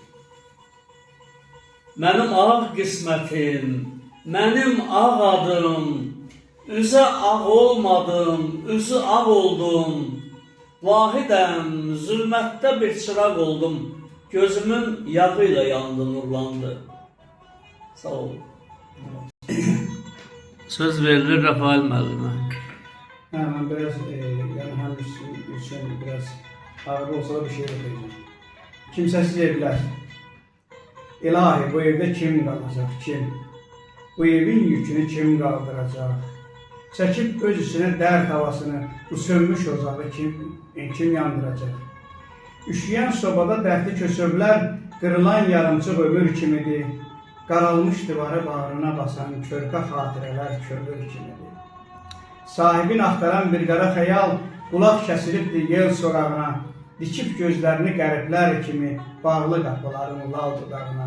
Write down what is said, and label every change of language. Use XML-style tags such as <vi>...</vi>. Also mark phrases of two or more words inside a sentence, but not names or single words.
<az>Mənim ağ qismətim, mənim ağ adım, üzə ağ olmadım, üzü ağ oldum. Vahidəm, zülmətdə bir çıraq oldum, gözümün yağı ilə yandı, nurlandı. Sağ olun. Söz verilir Rafael müəllimə.</az> <tr>Ben biraz yani hem için biraz ağır olsa da bir şey yapacağım. Kimsesiz evler. İlahi bu evde kim kalacak, kim? Bu evin yükünü kim kaldıracak? Çekip öz içine dert havasını, bu sönmüş ocağı kim yandıracak? Üşüyen sobada dertli kösövler, kırılan</tr> <az>yarımçıq ömür kimidir. Qaralmış divarı bağrına basan körpə xatirələr kömür kimidir. Sahibin axtaran bir qara xəyal, qulaq kəsilibdir yel sorağına, dikib gözlərini qəriblər kimi, bağlı qapıların lal dudağına.</az>